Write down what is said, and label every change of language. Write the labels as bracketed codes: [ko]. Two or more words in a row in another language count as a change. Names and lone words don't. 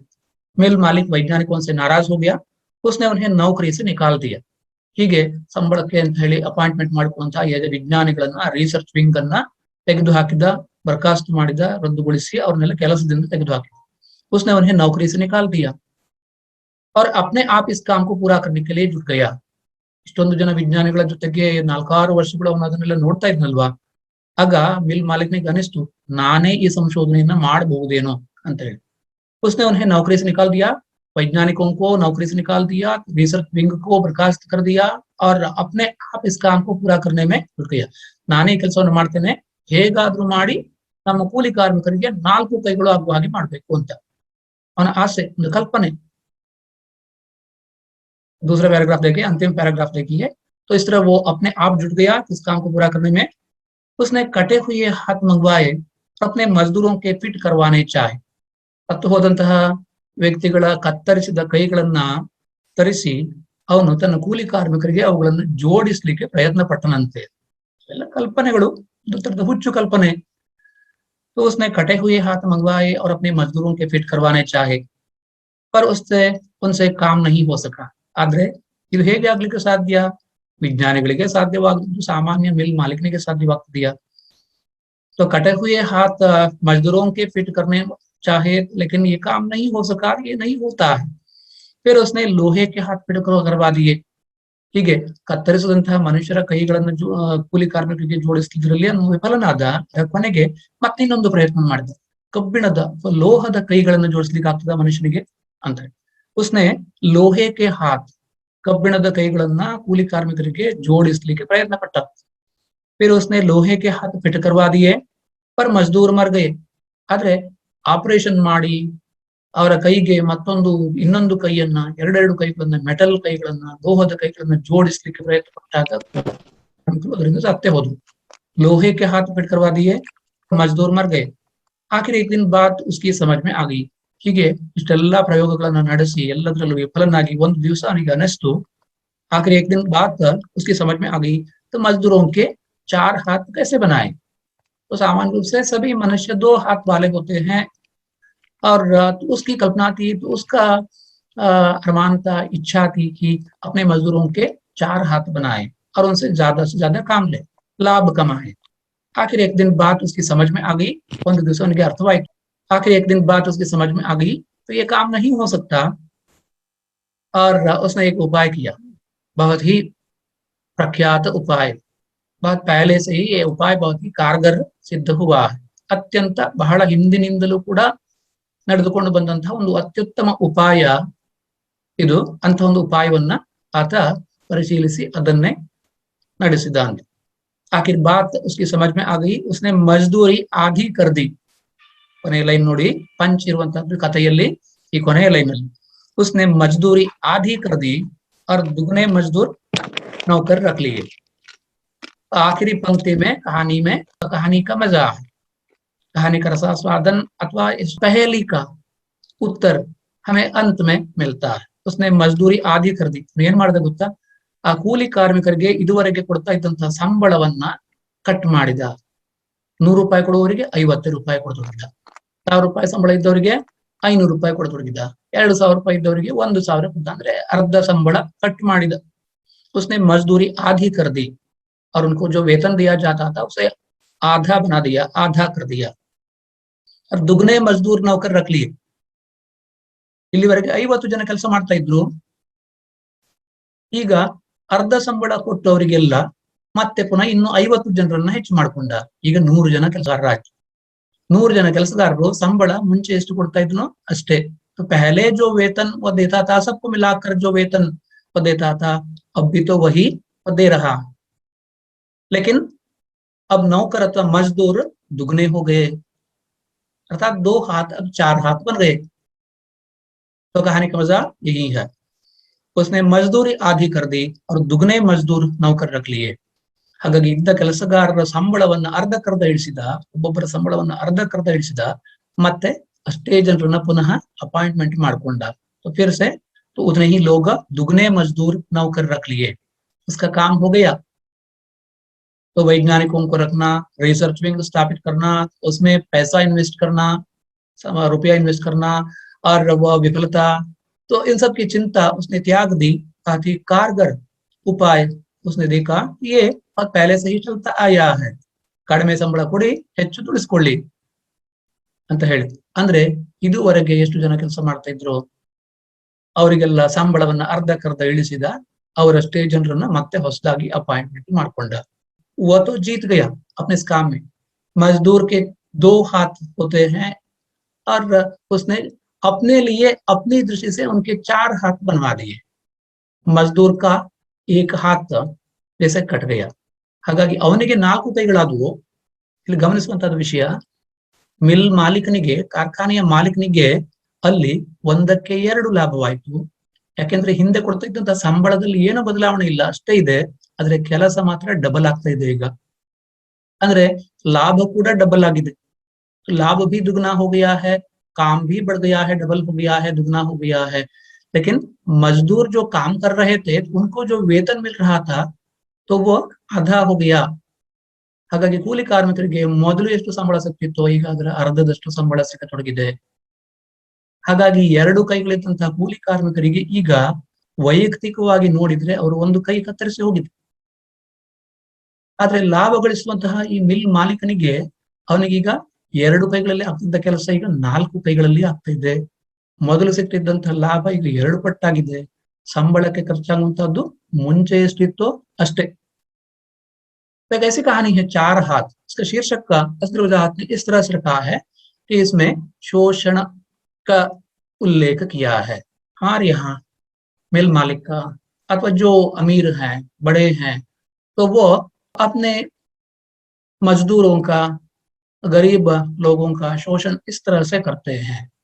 [hi] मिल मालिक वैज्ञानिकों से नाराज हो गया, उसने उन्हें नौकरी से निकाल दिया। [kn] ಹೀಗೆ ಸಂಬಳಕ್ಕೆ ಅಂತ ಹೇಳಿ ಅಪಾಯಿಂಟ್ಮೆಂಟ್ ಮಾಡಿಕೊಂಡಂತಹ ವಿಜ್ಞಾನಿಗಳನ್ನ [en] research wing [kn] ಅನ್ನ ತೆಗೆದು ಹಾಕಿದ, ಬರ್ಖಾಸ್ತು ಮಾಡಿದ, ರದ್ದುಗೊಳಿಸಿ ಅವ್ರನ್ನೆಲ್ಲ ಕೆಲಸದಿಂದ ತೆಗೆದು ಹಾಕಿದ। [hi] उसने उन्हें नौकरी से निकाल दिया और अपने आप इस काम को पूरा करने के लिए जुट गया। [kn] ಇಷ್ಟೊಂದು ಜನ ವಿಜ್ಞಾನಿಗಳ ಜೊತೆಗೆ 4-6 ವರ್ಷಗಳು ಅವನು ಅದನ್ನೆಲ್ಲ ನೋಡ್ತಾ ಇದ್ನಲ್ವಾ, ಆಗ ಮಿಲ್ ಮಾಲೀಕನಿಗೆ ಅನಿಸ್ತು ನಾನೇ ಈ ಸಂಶೋಧನೆಯನ್ನ ಮಾಡಬಹುದೇನೋ ಅಂತ ಹೇಳಿ। [hi] उसने उन्हें नौकरी से निकाल दिया, वैज्ञानिकों को नौकरी से निकाल दिया, [en] research wing [hi] को बर्खास्त कर दिया और अपने आप इस काम को पूरा करने में जुट गया। [kn] ನಾನೇ ಈ ಕೆಲಸವನ್ನು ಮಾಡ್ತೇನೆ, ಹೇಗಾದ್ರೂ ಮಾಡಿ ನಮ್ಮ ಕೂಲಿ ಕಾರ್ಮಿಕರಿಗೆ 4 ಕೈಗಳು ಆಗುವ ಹಾಗೆ ಮಾಡ್ಬೇಕು ಅಂತ ಅವನ ಆಸೆ, ಒಂದು ಕಲ್ಪನೆ। [hi] दूसरा पैराग्राफ देखिए, अंतिम पैराग्राफ देखिए। तो इस तरह वो अपने आप जुट गया इस काम को पूरा करने में। उसने कटे हुए हाथ मंगवाए, अपने मजदूरों के फिट करवाने चाहे। [kn] ಹತ್ತು ಹೋದಂತಹ ವ್ಯಕ್ತಿಗಳ ಕತ್ತರಿಸಿದ ಕೈಗಳನ್ನ ತರಿಸಿ ಅವನು ತನ್ನ ಕೂಲಿ ಕಾರ್ಮಿಕರಿಗೆ ಅವುಗಳನ್ನು ಜೋಡಿಸ್ಲಿಕ್ಕೆ ಪ್ರಯತ್ನ ಪಟ್ಟನಂತೆ। ಎಲ್ಲ ಕಲ್ಪನೆಗಳು, ಒಂದು ತರದ ಹುಚ್ಚು ಕಲ್ಪನೆ। [hi] तो उसने कटे हुए हाथ मंगवाए और अपने मजदूरों के फिट करवाने चाहे, पर उससे उनसे काम नहीं हो सका। [kn] ಆದ್ರೆ ಇದು ಹೇಗೆ ಆಗ್ಲಿಕ್ಕೆ ಸಾಧ್ಯ? ವಿಜ್ಞಾನಿಗಳಿಗೆ ಸಾಧ್ಯವಾಗದ್ದು ಸಾಮಾನ್ಯ ಮಿಲ್ ಮಾಲೀಕನಿಗೆ ಸಾಧ್ಯವಾಗ್ತದೆಯಾ? [hi] तो कटे हुए हाथ मजदूरों के फिट करने चाहे, लेकिन ये काम नहीं हो सका, ये नहीं होता है। फिर उसने लोहे के हाथ फिट करवा दिए। [kn] ಹೀಗೆ ಕತ್ತರಿಸಿದಂತಹ ಮನುಷ್ಯರ ಕೈಗಳನ್ನು ಕೂಲಿ ಕಾರ್ಮಿಕರಿಗೆ ಜೋಡಿಸಿದ್ರಲ್ಲಿ ಅವನು ವಿಫಲನಾದ, ಕೊನೆಗೆ ಮತ್ತಿನ್ನೊಂದು ಪ್ರಯತ್ನ ಮಾಡಿದ, ಕಬ್ಬಿಣದ ಲೋಹದ ಕೈಗಳನ್ನು ಜೋಡಿಸ್ಲಿಕ್ಕೆ ಆಗ್ತದ ಮನುಷ್ಯನಿಗೆ ಅಂತ। [hi] उसने लोहे के हाथ, [kn] ಕಬ್ಬಿಣದ ಕೈಗಳನ್ನ ಕೂಲಿ ಕಾರ್ಮಿಕರಿಗೆ ಜೋಡಿಸ್ಲಿಕ್ಕೆ ಪ್ರಯತ್ನ ಪಟ್ಟ। [hi] फिर उसने लोहे के हाथ फिट करवा दिए, पर मजदूर मर गए। [kn] ಆದ್ರೆ ಆಪರೇಷನ್ ಮಾಡಿ ಅವರ ಕೈಗೆ ಮತ್ತೊಂದು ಇನ್ನೊಂದು ಕೈಯನ್ನ, ಎರಡೆರಡು ಕೈಗಳನ್ನ, ಮೆಟಲ್ ಕೈಗಳನ್ನ, ಲೋಹದ ಕೈಗಳನ್ನ ಜೋಡಿಸ್ಲಿಕ್ಕೆ ಪ್ರಯತ್ನ ಪಟ್ಟಾಗ ಅದರಿಂದ ಸತ್ತೇ ಹೋದ್ರು। [hi] लोहे के हाथ फिट करवा दिए, मजदूर मर गए। आखिर एक दिन बात उसकी समझ में आ गई. [kn] ಹೀಗೆ ಇಷ್ಟೆಲ್ಲಾ ಪ್ರಯೋಗಗಳನ್ನ ನಡೆಸಿ ಎಲ್ಲದರಲ್ಲೂ ವಿಫಲನಾಗಿ ಒಂದು ದಿವಸ ಅವನಿಗೆ ಅನಿಸ್ತು, [hi] आखिर एक दिन बाद उसकी समझ में आ गई तो मजदूरों के 4 हाथ कैसे बनाए. तो सामान्य रूप से सभी मनुष्य 2 हाथ वाले होते हैं, और तो उसकी कल्पना थी, तो उसका अरमान था, इच्छा थी कि अपने मजदूरों के 4 हाथ बनाए और उनसे ज्यादा से ज्यादा काम ले, लाभ कमाए. आखिर एक दिन बात उसकी समझ में आ गई, [kn] ಒಂದು ದಿವಸ ಅವನಿಗೆ ಅರ್ಥವಾಯಿತು. [hi] आखिर एक दिन बात उसकी समझ में आ गई तो ये काम नहीं हो सकता, और उसने एक उपाय किया, बहुत ही प्रख्यात उपाय. बहुत पहले से ही ये उपाय बहुत ही कारगर ಸಿದ್ಧ हुआ है. [kn] ಅತ್ಯಂತ ಬಹಳ ಹಿಂದಿನಿಂದಲೂ ಕೂಡ ನಡೆದುಕೊಂಡು ಬಂದಂತಹ ಒಂದು ಅತ್ಯುತ್ತಮ ಉಪಾಯ ಇದು. ಅಂತ ಒಂದು ಉಪಾಯವನ್ನ ಆತ ಪರಿಶೀಲಿಸಿ ಅದನ್ನೇ ನಡೆಸಿದ್ದಾನೆ. [hi] आखिर बात उसकी समझ में आ गई, उसने मजदूरी आधी कर दी. [kn] ಕೊನೆಯ ಲೈನ್ ನೋಡಿ, ಪಂಚ್ ಇರುವಂತಹದ್ದು ಕಥೆಯಲ್ಲಿ ಈ ಕೊನೆಯ ಲೈನ್ ಅಲ್ಲಿ, [hi] उसने मजदूरी आधी कर दी और दुगने मजदूर नौकर रख लिए. आखिरी पंक्ति में कहानी का मजा है, कहानी का रसास्वादन अथवा इस पहेली का उत्तर हमें अंत में मिलता है. उसने मजदूरी आधी कर दी. [kn] ಏನ್ ಮಾಡಿದ ಗೊತ್ತಾ, ಆ ಕೂಲಿ ಕಾರ್ಮಿಕರಿಗೆ ಇದುವರೆಗೆ ಕೊಡ್ತಾ ಇದ್ದಂತಹ ಸಂಬಳವನ್ನ ಕಟ್ ಮಾಡಿದ. 100 ರೂಪಾಯಿ ಕೊಡುವವರಿಗೆ 50 ರೂಪಾಯಿ ಕೊಡ್ತೊಡಗಿದ, 1000 ರೂಪಾಯಿ ಸಂಬಳ ಇದ್ದವರಿಗೆ 500 ರೂಪಾಯಿ ಕೊಡ್ತೊಡಗಿದ, 2000 ರೂಪಾಯಿ ಇದ್ದವರಿಗೆ 1000 ಕೊಡ್ತ, ಅಂದ್ರೆ ಅರ್ಧ ಸಂಬಳ ಕಟ್ ಮಾಡಿದ. [hi] उसने मजदूरी आधी कर दी और उनको जो वेतन दिया जाता था उसे आधा बना दिया, आधा कर दिया. और दुगने मजदूर नौकर रख लिए. [kn] ಇಲ್ಲಿವರೆಗೆ 50 ಜನ ಕೆಲಸ ಮಾಡ್ತಾ ಇದ್ರು, ಈಗ ಅರ್ಧ ಸಂಬಳ ಕೊಟ್ಟವರಿಗೆಲ್ಲ ಮತ್ತೆ ಪುನಃ ಇನ್ನು 50 ಜನರನ್ನ ಹೆಚ್ಚು ಮಾಡ್ಕೊಂಡ. ಈಗ 100 ಜನ ಕೆಲಸಗಾರರಾಯ್ತು. 100 ಜನ ಕೆಲಸಗಾರರು ಸಂಬಳ ಮುಂಚೆ ಎಷ್ಟು ಕೊಡ್ತಾ ಇದ್ನೋ ಅಷ್ಟೇ. [hi] तो पहले जो वेतन वो देता था, सबको मिलाकर जो वेतन वो देता था, अब भी तो वही वो दे रहा. लेकिन अब नौकर अथवा मजदूर दुगने हो गए, अर्थात 2 हाथ अब 4 हाथ बन गए. तो कहानी का मजा यही है. उसने मजदूरी आधी कर दी और दुगने मजदूर नौकर रख लिए. [kn] ಹಾಗಾಗಿ ಇದ್ದ ಕೆಲಸಗಾರರ ಸಂಬಳವನ್ನ ಅರ್ಧಕ್ಕರ್ಧ ಇಳಿಸಿದ, ಒಬ್ಬೊಬ್ಬರ ಸಂಬಳವನ್ನ ಅರ್ಧಕ್ಕರ್ಧ ಇಳಿಸಿದ, ಮತ್ತೆ ಅಷ್ಟೇ ಜನರನ್ನ ಪುನಃ ಅಪಾಯಿಂಟ್ಮೆಂಟ್ ಮಾಡ್ಕೊಂಡ. [hi] तो फिर से तो उतने ही लोग दुगने मजदूर नौकर रख लिए. उसका काम हो गया. तो वैज्ञानिकों को रखना, [en] research wing [hi] स्थापित करना, उसमें पैसा इन्वेस्ट करना, रुपया इन्वेस्ट करना, और वह विफलता, तो इन सब की चिंता उसने त्याग दी. काफी कारगर उपाय उसने देखा, ये बहुत पहले से ही चलता आया है, [kn] ಕಡಿಮೆ ಸಂಬಳ ಕೊಡಿ, ಹೆಚ್ಚು ದುಡಿಸ್ಕೊಳ್ಳಿ ಅಂತ ಹೇಳಿ. ಅಂದ್ರೆ ಇದುವರೆಗೆ ಎಷ್ಟು ಜನ ಕೆಲಸ ಮಾಡ್ತಾ ಇದ್ರು ಅವರಿಗೆಲ್ಲ ಸಂಬಳವನ್ನ ಅರ್ಧಕ್ಕರ್ಧ ಇಳಿಸಿದ, ಅವರಷ್ಟೇ ಜನರನ್ನ ಮತ್ತೆ ಹೊಸದಾಗಿ ಅಪಾಯಿಂಟ್ಮೆಂಟ್ ಮಾಡ್ಕೊಂಡ. [hi] वो तो जीत गया अपने इस काम में. मजदूर के 2 हाथ होते हैं और उसने अपने लिए अपनी दृष्टि से उनके 4 हाथ बनवा दिए. मजदूर का 1 हाथ जैसे कट गया. [kn] ಹಾಗಾಗಿ ಅವನಿಗೆ 4 ಕೈಗಳಾದವು. ಇಲ್ಲಿ ಗಮನಿಸುವಂತಹದ್ದು ವಿಷಯ, ಮಿಲ್ ಮಾಲೀಕನಿಗೆ, ಕಾರ್ಖಾನೆಯ ಮಾಲೀಕನಿಗೆ ಅಲ್ಲಿ 1ಕ್ಕೆ 2 ಲಾಭವಾಯಿತು. ಯಾಕೆಂದ್ರೆ ಹಿಂದೆ ಕೊಡ್ತಾ ಇದ್ದಂತಹ ಸಂಬಳದಲ್ಲಿ ಏನು ಬದಲಾವಣೆ ಇಲ್ಲ, ಅಷ್ಟೇ ಇದೆ. ಆದ್ರೆ ಕೆಲಸ ಮಾತ್ರ ಡಬಲ್ ಆಗ್ತಾ ಇದೆ ಈಗ. ಅಂದ್ರೆ लाभ ಕೂಡ डबल ಆಗಿದೆ. [hi] लाभ भी दुगना हो गया है, काम भी बढ़ गया है, डबल हो गया है, दुगना हो गया है. लेकिन मजदूर जो काम कर रहे थे उनको जो वेतन मिल रहा था तो वो आधा हो गया. [kn] ಹಾಗಾಗಿ ಕೂಲಿ ಕಾರ್ಮಿಕರಿಗೆ ಮೊದಲು ಎಷ್ಟು ಸಂಬಳ ಸಿಗ್ತಿತ್ತೋ ಈಗ ಅದರ ಅರ್ಧದಷ್ಟು ಸಂಬಳ ಸಿಗತೊಡಗಿದೆ. ಹಾಗಾಗಿ 2 ಕೈಗಳಿದ್ದಂತಹ ಕೂಲಿ ಕಾರ್ಮಿಕರಿಗೆ ಈಗ ವೈಯಕ್ತಿಕವಾಗಿ ನೋಡಿದ್ರೆ ಅವರು 1 ಕೈ ಕತ್ತರಿಸಿ ಹೋಗಿದೆ. ಆದ್ರೆ ಲಾಭ ಗಳಿಸುವಂತಹ ಈ ಮಿಲ್ ಮಾಲೀಕನಿಗೆ, ಅವನಿಗೀಗ 2 ಕೈಗಳಲ್ಲಿ ಆಗ್ತಿದ್ದ ಕೆಲಸ ಈಗ 4 ಕೈಗಳಲ್ಲಿ ಆಗ್ತಾ ಇದೆ. ಮೊದಲು ಸಿಗ್ತಿದ್ದಂತಹ ಲಾಭ ಈಗ 2 ಪಟ್ಟಾಗಿದೆ. ಸಂಬಳಕ್ಕೆ ಖರ್ಚಾಗುವಂತಹದ್ದು ಮುಂಚೆ ಎಷ್ಟಿತ್ತೋ ಅಷ್ಟೇ. [hi] एक ऐसी कहानी है 4 हाथ. इसका शीर्षक का असली वजाहत ने इस तरह से रखा है कि इसमें शोषण का उल्लेख किया है. और यहाँ मिल मालिक का अथवा जो अमीर हैं, बड़े हैं, तो वो अपने मजदूरों का, गरीब लोगों का शोषण इस तरह से करते हैं.